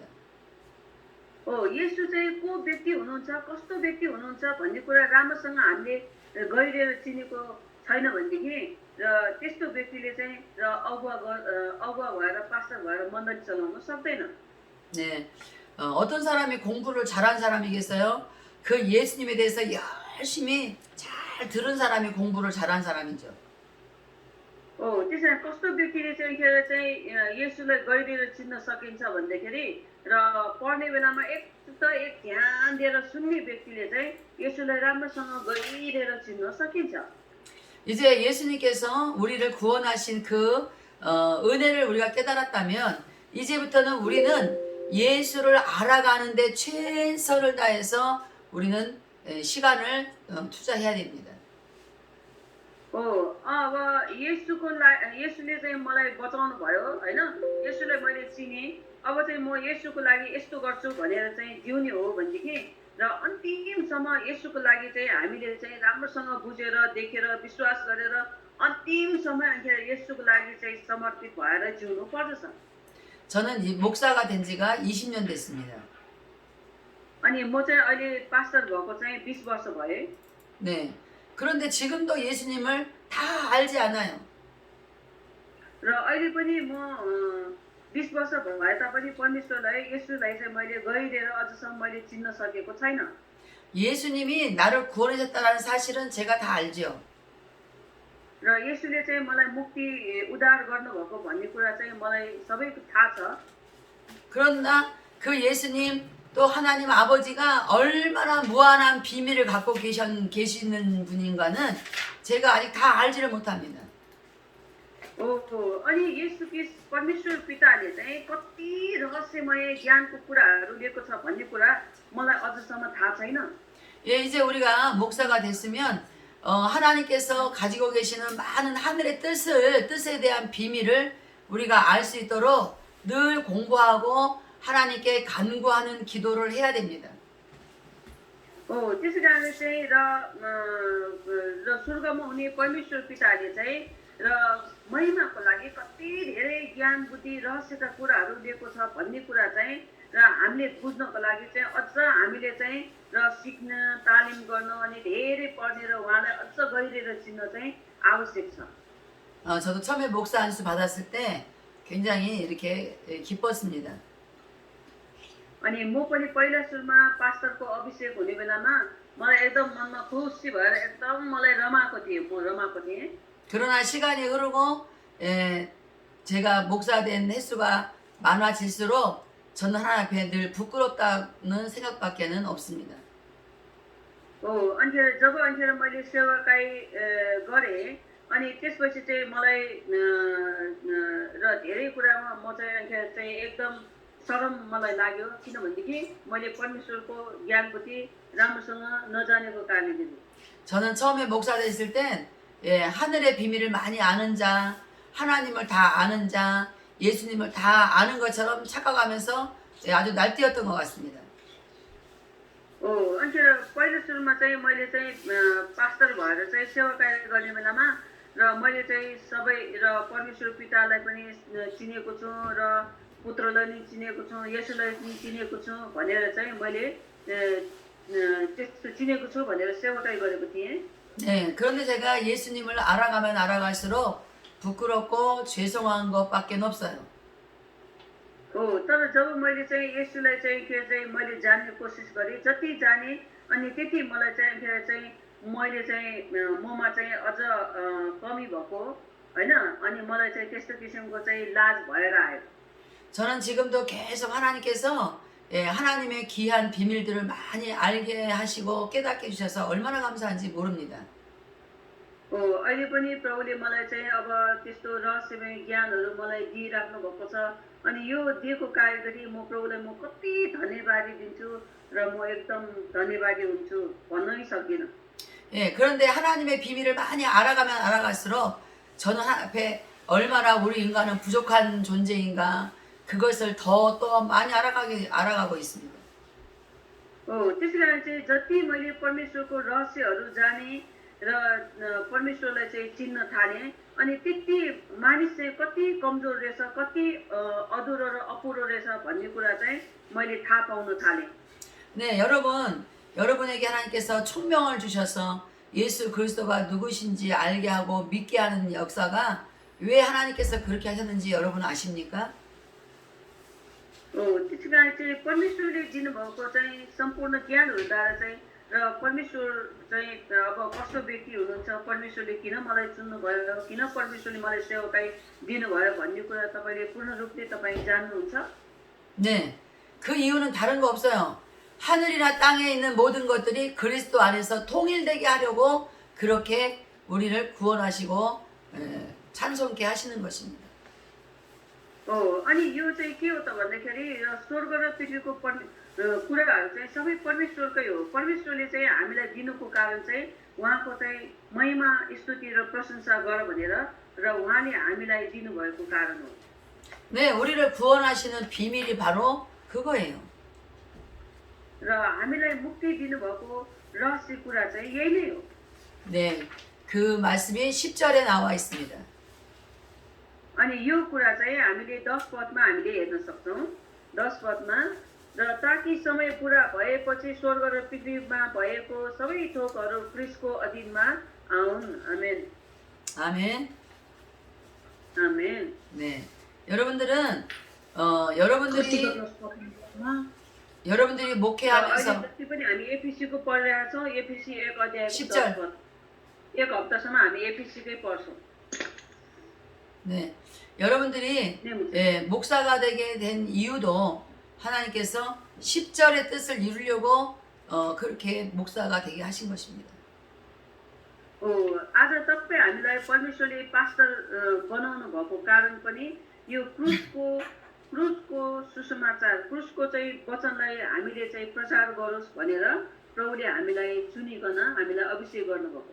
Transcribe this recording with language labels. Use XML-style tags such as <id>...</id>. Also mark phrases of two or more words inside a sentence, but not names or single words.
<ne>येशू चाहिँ को व्यक्ति हुनुहुन्छ, कस्तो व्यक्ति हुनुहुन्छ भन्ने कुरा राम्रोसँग हामीले गहिरेर चिनेको छैन भनेदेखि र त्यस्तो व्यक्तिले चाहिँ र अगुवा भएर पास्टर भएर मण्डली चलाउन सक्दैन।</ne> <ko>네, 어떤 사람이 공부를 잘한 사람이겠어요? 그 예수님에 대해서 열심히 잘 들은 사람이 공부를 잘한 사람이죠.</ko> <ne>त्यसैले कस्तो व्यक्तिले चाहिँ येशूलाई गहिरेर चिन्न सकिन्छ भन्दाखेरि र पढ्ने बेलामा एक ध्यान दिएर सुन्ने व्यक्तिले चाहिँ येशूलाई राम्रोसँग गहिरेर चिन्न सकिन्छ।</ne> <ko>이제 예수님께서 우리를 구원하신 그 은혜를 우리가 깨달았다면 이제부터는 우리는 예수를 알아가는데 최선을 다해서 우리는 시간을 투자해야 됩니다.</ko> <ne>अब येशूले चाहिँ मलाई बचाउनु भयो हैन, येशूलाई मैले चिने, अब चाहिँ म येशूको लागि यस्तो गर्छु भनेर चाहिँ जिउने हो भनेदेखि र अन्तिमसम्म येशूको लागि चाहिँ हामीले चाहिँ राम्रोसँग बुझेर देखेर विश्वास गरेर अन्तिमसम्म येशूको लागि चाहिँ समर्पित भएर जिउनु पर्दछ।</ne> <ko>저는 이 목사가 된 지가 20년 됐습니다.</ko> <ne>अनि म चाहिँ अहिले पास्टर भएको चाहिँ 20 वर्ष भए।</ne> <ko>네. 그런데 지금도 예수님을 다 알지 않아요.</ko> <ne>र अहिले पनि म 20 वर्ष भए तापनि परमेश्वरलाई येशूलाई चाहिँ मैले गहिरेर अझसम्म मैले चिन्न सकेको छैन।</ne> <ko>예수님이 나를 구원하셨다는 사실은 제가 다 알죠.</ko> <ne>र येशूले चाहिँ मलाई मुक्ति उद्धार गर्नुभएको भन्ने कुरा चाहिँ मलाई सबै थाहा छ।</ne> <ko>그러나 그 예수님 또 하나님 아버지가 얼마나 무한한 비밀을 갖고 계시는 분인가는 제가 아직 다 알지를 못합니다.</ko> <ne>अनि येशू परमेश्वर पिताले चाहिँ कति रहस्यमय ज्ञानको कुराहरू लिएको छ भन्ने कुरा मलाई अझसम्म थाहा छैन।</ne> <ko>예, 이제 우리가 목사가 됐으면 하나님께서 가지고 계시는 많은 하늘의 뜻에 대한 비밀을 우리가 알 수 있도록 늘 공부하고 하나님께 간구하는 기도를 해야 됩니다.</ko> <ne>त्यसै कारणले चाहिँ र स्वर्गमा हुने परमेश्वर पिताले चाहिँ र महिमाको लागि कति धेरै ज्ञान बुद्धि रहस्यका कुराहरू दिएको छ भन्ने कुरा चाहिँ र हामीले बुझ्नको लागि चाहिँ अझ हामीले चाहिँ र सिक्न तालिम गर्न अनि धेरै पढ्ने र उहाँलाई अझ गहिरेर चिन्न चाहिँ आवश्यक छ।</ne> <ko>저도 처음에 목사 안수 받았을 때 굉장히 이렇게 기뻤습니다.</ko> <ne>अनि म पनि पहिला सुरुमा पास्टरको अभिषेक हुने बेलामा मलाई एकदम मनमा खुसी भएर एकदम मलाई रमाएको थिएँ, म रमाएको थिएँ।</ne> <ko>그러나 시간이 흐르고 제가 목사 된 횟수가 많아질수록 저는 하나님 앞에 늘 부끄럽다는 생각밖에는 없습니다.</ko> <ne>अन्त जब अन्त मैले सेवाकाई गरेँ अनि त्यसपछि चाहिँ मलाई र धेरै कुरामा म चाहिँ अन्त चाहिँ एकदम शरम मलाई लाग्यो किनभनेदेखि मैले परमेश्वरको ज्ञान बुद्धि राम्रोसँग नजानेको कारणले।</ne> <ko>저는 처음에 목사 됐을 땐 하늘의 비밀을 많이 아는 자, 하나님을 다 아는 자, 예수님을 다 아는 것처럼 착각하면서 아주 날뛰었던 것 같습니다.</ko> <ne>अन्त पहिलो सुरुमा चाहिँ मैले चाहिँ पास्टर भएर चाहिँ सेवा कार्य गर्ने बेलामा र मैले चाहिँ सबै र परमेश्वर पितालाई पनि चिनेको छु र पुत्रलाई पनि चिनेको छु, येशूलाई पनि चिनेको छु भनेर चाहिँ मैले त्यस्तो चिनेको छु भनेर सेवाकाई गरेको थिएँ।</ne> <ko>네, 그런데 제가 예수님을 알아가면 알아갈수록 부끄럽고 죄송한 것밖에 없어요.</ko> <ne>तर जब मैले चाहिँ येशूलाई चाहिँ के चाहिँ मैले जान्ने कोसिस गरेँ, जति जाने अनि त्यति मलाई चाहिँ मैले चाहिँ ममा चाहिँ अझ कमी भएको हैन, अनि मलाई चाहिँ त्यस्तो किसिमको चाहिँ लाज भएर आयो।</ne> <ko>저는 지금도 계속 하나님께서 하나님의 귀한 비밀들을 많이 알게 하시고 깨닫게 해주셔서 얼마나 감사한지 모릅니다.</ko> <ne>अहिले पनि प्रभुले मलाई चाहिँ अब त्यस्तो रहस्यमय ज्ञानहरू मलाई दिइराख्नु भएको छ अनि यो दिएको कार्य गरी म प्रभुलाई म कति धन्यवादी दिन्छु र म एकदम धन्यवादी हुन्छु भन्नै सक्दिनँ।</ne> <ko>예, 그런데 하나님의 비밀을 많이 알아가면 알아갈수록 저는 앞에 얼마나 우리 인간은 부족한 존재인가 그것을 더 또 많이 알아가고 있습니다.</ko> <ne>त्यसैकारण चाहिँ जति मैले परमेश्वरको रहस्यहरू जाने र परमेश्वरलाई चाहिँ चिन्न थालेँ अनि त्यति मानिस चाहिँ कति कमजोर रहेछ, कति अधुरो र अपुरो रहेछ भन्ने कुरा चाहिँ मैले थाहा पाउन थालेँ।</ne> <ko>네, 여러분에게 하나님께서 총명을 주셔서 예수 그리스도가 누구신지 알게 하고 믿게 하는 역사가 왜 하나님께서 그렇게 하셨는지 여러분 아십니까?</ko> <ne>त्यसैकारण चाहिँ परमेश्वरले दिनुभएको चाहिँ सम्पूर्ण ज्ञानहरूद्वारा चाहिँ र परमेश्वर चाहिँ अब कस्तो व्यक्ति हुनुहुन्छ, परमेश्वरले किन मलाई चुन्नुभयो, किन परमेश्वरले मलाई सेवाकाई दिनुभयो भन्ने कुरा तपाईँले पूर्ण रूपले तपाईँ जान्नुहुन्छ।</ne> <ko>네, 그 이유는 다른 거 없어요. 하늘이나 땅에 있는 모든 것들이 그리스도 안에서 통일되게 하려고 그렇게 우리를 구원하시고 찬송케 하시는 것입니다.</ko> <ne>अनि यो चाहिँ के हो त भन्दाखेरि स्वर्ग र पृथ्वीको कुराहरू चाहिँ सबै परमेश्वरकै हो। परमेश्वरले चाहिँ हामीलाई दिनुको कारण चाहिँ उहाँको चाहिँ महिमा स्तुति र प्रशंसा गर भनेर र उहाँले हामीलाई दिनुभएको कारण हो।</ne> <ko>네, 우리를 구원하시는 비밀이 바로 그거예요.</ko> <ne>र हामीलाई मुक्ति दिनुभएको रहस्य कुरा चाहिँ यही नै हो।</ne> <ko>네, 그 말씀이 10절에 नावा 있습니다.</ko> <ne>अनि यो कुरा चाहिँ हामीले 10 पदमा हामीले हेर्न सक्छौँ। 10 पदमा र ताकि समय पुरा भएपछि स्वर्ग र पृथ्वीमा भएको सबै थोकहरू क्रिस्टको अधीनमा आउन्। आमेन।</ne> <ko>아멘.</ko> <ne>आमेन।</ne> <ko>네, 여러분들은 여러분들이 목회하면서</ko> <ne>अहिले जति पनि हामी एफिसीको पढिरहेका छौँ, एफिसी 1 अध्यायको 10 10 पद। एक हप्तासम्म हामी एफिसीकै पढ्छौँ।</ne> <ko>네, 여러분들이 네, 목사가 되게 된 이유도 하나님께서 10절의 뜻을 이루려고 그렇게 목사가 되게 하신 것입니다.</ko> <ne>आज तपाईँ हामीलाई परमेश्वरले पास्टर बनाउनु भएको कारण पनि यो क्रुसको सुसमाचार, क्रुसको चाहिँ वचनलाई हामीले चाहिँ प्रचार गरोस् भनेर प्रभुले हामीलाई चुनिकन हामीलाई अभिषेक गर्नुभएको।</ne>